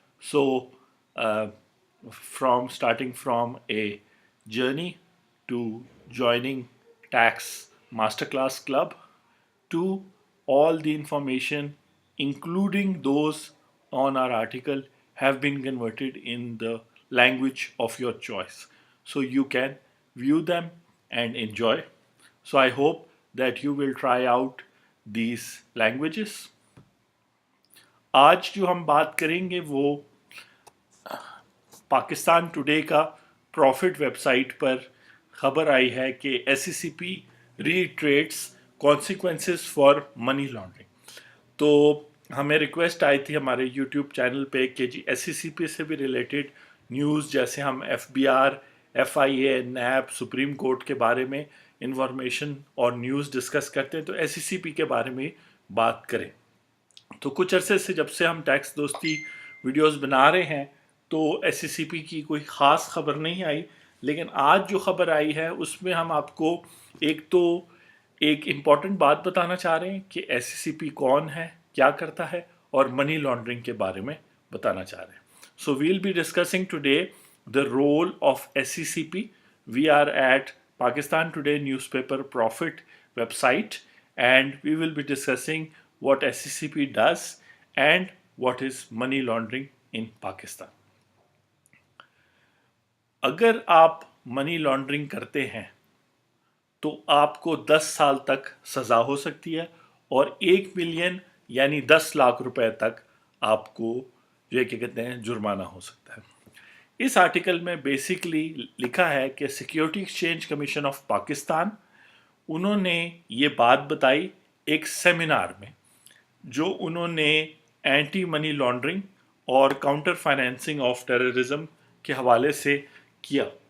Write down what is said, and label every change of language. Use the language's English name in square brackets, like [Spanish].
[English] So, uh, from starting from a journey to joining Tax Masterclass Club to all the information, including those on our article, have been converted in the language of your choice. So you can view them and enjoy. So I hope that you will try out these languages. [Hindi] आज जो हम बात करेंगे वो Pakistan today का profit website पर खबर आई है कि SCCP [English] Retreats consequences for money laundering. [Hindi] तो हमें रिक्वेस्ट आई थी हमारे यूट्यूब चैनल पे कि जी SCCP से भी रिलेटेड न्यूज़, जैसे हम FBR, FIA, NAB, supreme court के बारे में इंफॉर्मेशन और न्यूज़ डिस्कस करते हैं, तो SCCP के बारे में बात करें। तो कुछ अरसे से जब से हम टैक्स दोस्ती वीडियोस बना रहे हैं तो SCCP की कोई ख़ास खबर नहीं आई, लेकिन आज जो खबर आई है उसमें हम आपको एक इम्पॉर्टेंट बात बताना चाह रहे हैं कि SCCP कौन है, क्या करता है, और मनी लॉन्ड्रिंग के बारे में बताना चाह रहे हैं। [English] So will be discussing today the role of SCCP. We are at Pakistan today newspaper profit website and we will be discussing what SCCP does and what is money laundering in Pakistan. [Hindi] अगर आप money laundering करते हैं तो आपको 10 साल तक सज़ा हो सकती है और 1 मिलियन यानी 10 लाख रुपए तक आपको जो क्या कहते हैं जुर्माना हो सकता है। इस आर्टिकल में बेसिकली लिखा है कि security exchange commission of Pakistan, उन्होंने ये बात बताई एक सेमिनार में जो उन्होंने एंटी मनी लॉन्ड्रिंग और काउंटर फाइनेंसिंग ऑफ टेररिज्म के हवाले से किया।